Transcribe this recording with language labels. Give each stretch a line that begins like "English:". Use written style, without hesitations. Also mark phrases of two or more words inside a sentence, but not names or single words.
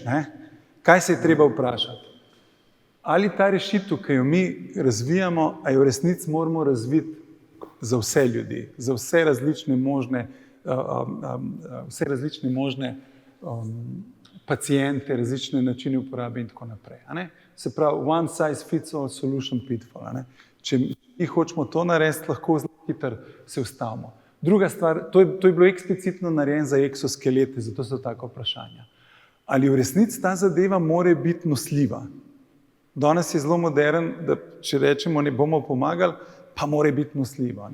Slovenian: Kaj se je treba vprašati? Ali ta rešitev, ki jo mi razvijamo, a jo v resnici moramo razviti za vse ljudi, za vse različne možne pacijente, različne načine uporabe in tako naprej. Se pravi,
English: one size fits all solution pitfall.
Slovenian: Če mi hočemo to narediti, lahko zelo hitro se ustavimo. Druga stvar, to je bilo eksplicitno narejeno za eksoskelete, zato so tako vprašanja. Ali v resnici ta zadeva mora biti nosljiva? Danes je zelo modern, da če rečemo, ne bomo pomagali, pa mora biti nosljivo.